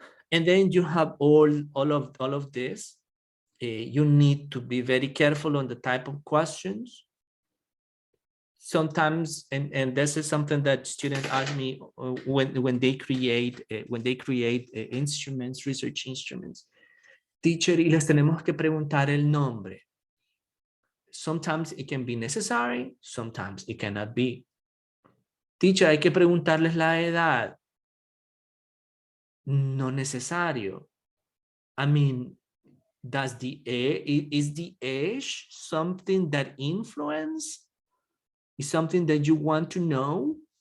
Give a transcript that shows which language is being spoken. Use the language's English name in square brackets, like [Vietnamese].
[English] And then you have all of this. You need to be very careful on the type of questions. Sometimes, and this is something that students ask me when they create instruments, research instruments. [Spanish] Teacher, y les tenemos que preguntar el nombre. [English] Sometimes it can be necessary, sometimes it cannot be. [Spanish] Teacher, hay que preguntarles la edad. No necesario. [English] I mean, is the age something that influence? Is something that you want to know?